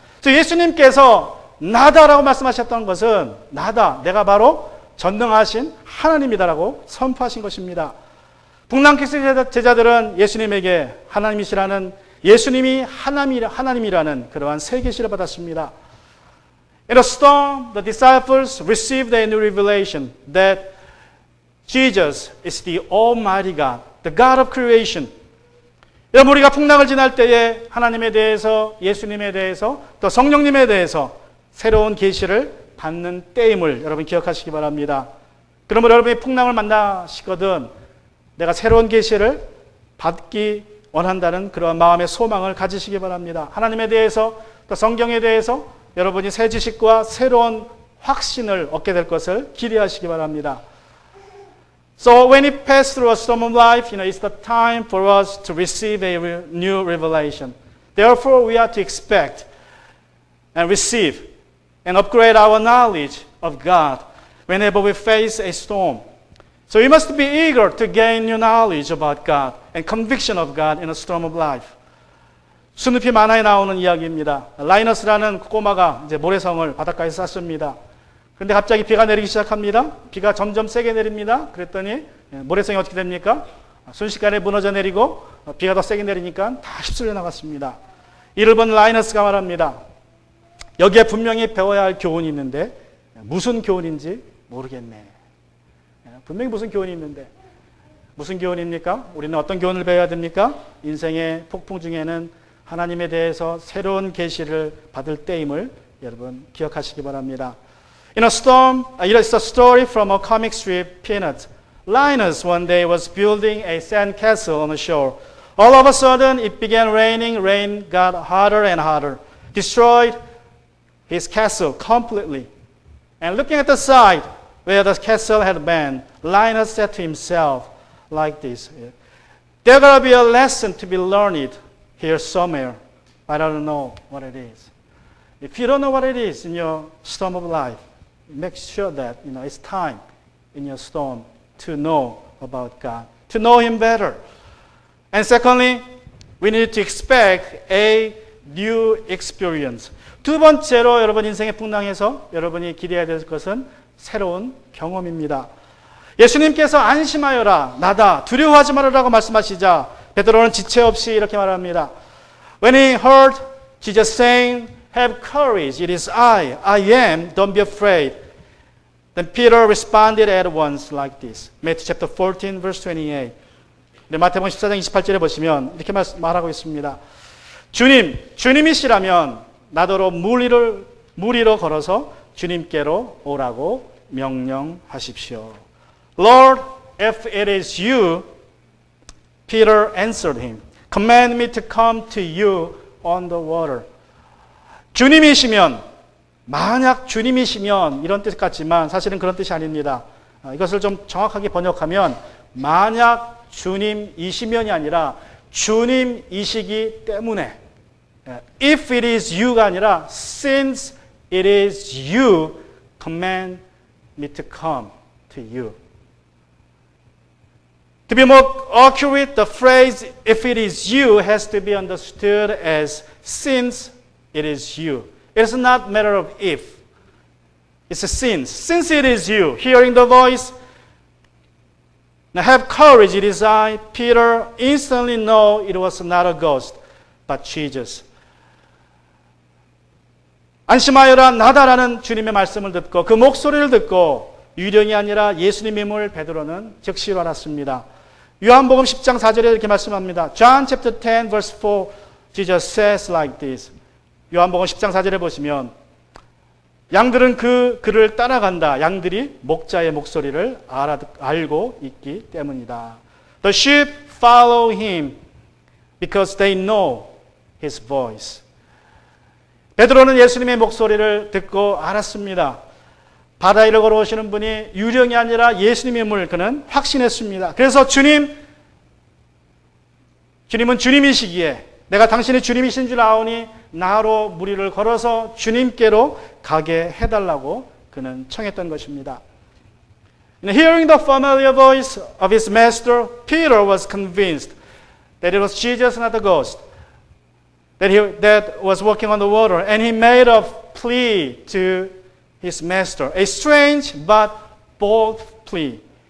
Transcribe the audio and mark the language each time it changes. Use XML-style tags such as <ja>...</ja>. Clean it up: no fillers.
<ko>So 예수님께서 나다라고 말씀하셨던 것은 나다, 내가 바로 전능하신 하나님이다라고 선포하신 것입니다. 북남캐 제자들은 예수님에게 예수님이 하나님이라는 그러한 새 계시를 받았습니다.</ko> <en>In a storm, the disciples received a new revelation that Jesus is the Almighty God, the God of creation.</en> <ko>여러분, 우리가 풍랑을 지날 때에 하나님에 대해서, 예수님에 대해서, 또 성령님에 대해서 새로운 계시를 받는 때임을 여러분 기억하시기 바랍니다. 그러면 여러분이 풍랑을 만나시거든 내가 새로운 계시를 받기 원한다는 그런 마음의 소망을 가지시기 바랍니다. 하나님에 대해서, 또 성경에 대해서 여러분이 새 지식과 새로운 확신을 얻게 될 것을 기대하시기 바랍니다.</ko> <en>So when we pass through a storm of life, it's the time for us to receive a new revelation. Therefore, we are to expect and receive and upgrade our knowledge of God whenever we face a storm. So we must be eager to gain new knowledge about God and conviction of God in a storm of life.</en> <ko>스누피 만화에 나오는 이야기입니다. 라이너스라는 꼬마가 이제 모래성을 바닷가에서 쌌습니다. 그런데 갑자기 비가 내리기 시작합니다. 비가 점점 세게 내립니다. 그랬더니 모래성이 어떻게 됩니까? 순식간에 무너져 내리고 비가 더 세게 내리니까 다 휩쓸려 나갔습니다. 이를 본 라이너스가 말합니다. 여기에 분명히 배워야 할 교훈이 있는데 무슨 교훈인지 모르겠네. 분명히 무슨 교훈이 있는데 무슨 교훈입니까? 우리는 어떤 교훈을 배워야 됩니까? 인생의 폭풍 중에는 하나님에 대해서 새로운 계시를 받을 때임을 여러분 기억하시기 바랍니다.</ko> <en>In a storm, it's a story from a comic strip, Peanuts. Linus one day was building a sand castle on the shore. All of a sudden, it began raining. Rain got hotter and hotter, destroyed his castle completely. And looking at the side where the castle had been, Linus said to himself like this, there's got to be a lesson to be learned here somewhere. I don't know what it is. If you don't know what it is in your storm of life, make sure that it's time in your storm to know about God, to know Him better. And secondly, we need to expect a new experience.</en> <ko>두 번째로 여러분 인생의 풍랑에서 여러분이 기대해야 될 것은 새로운 경험입니다. 예수님께서 안심하여라, 나다, 두려워하지 말아라고 말씀하시자 베드로는 지체 없이 이렇게 말합니다.</ko> <en>When he heard Jesus saying, "Have courage, it is I am, don't be afraid." Then Peter responded at once like this. Matthew chapter 14, verse 28.</en> <ko>마태복음 14장 28절에 보시면 이렇게 말하고 있습니다. 주님이시라면 나더러 물 위로 걸어서 주님께로 오라고 명령하십시오.</ko> <en>Lord, if it is you, Peter answered him, command me to come to you on the water.</en> <ko>주님이시면, 만약 주님이시면 이런 뜻 같지만 사실은 그런 뜻이 아닙니다. 이것을 좀 정확하게 번역하면 만약 주님이시면이 아니라 주님이시기 때문에,</ko> <en>if it is you</en> <ko>가 아니라</ko> <en>since it is you, command me to come to you. To be more accurate, the phrase if it is you has to be understood as since it is you. It is not a matter of if. It's a since. Since it is you, hearing the voice, now have courage, it is I. Peter instantly knew it was not a ghost, but Jesus.</en> <ko>안심하여라 나다라는 주님의 말씀을 듣고 그 목소리를 듣고 유령이 아니라 예수님임을 베드로는 즉시 알았습니다. 요한복음 10장 4절에 이렇게 말씀합니다.</ko> <en>John chapter 10 verse 4 Jesus says like this.</en> <ko>요한복음 10장 4절에 보시면 양들은 그를 따라간다. 양들이 목자의 목소리를 알고 있기 때문이다.</ko> <en>The sheep follow him because they know his voice.</en> <ko>베드로는 예수님의 목소리를 듣고 알았습니다. 바다 위를 걸어오시는 분이 유령이 아니라 예수님임을 그는 확신했습니다. 그래서 주님은 주님이시기에 내가 당신이 주님이신 줄 아오니 나로 물 위를 걸어서 주님께로 가게 해달라고 그는 청했던 것입니다.</ko> <en>Hearing the familiar voice of his master, Peter was convinced that it was Jesus, not the ghost, that was walking on the water, and he made a plea to his master, a strange but bold plea.</en>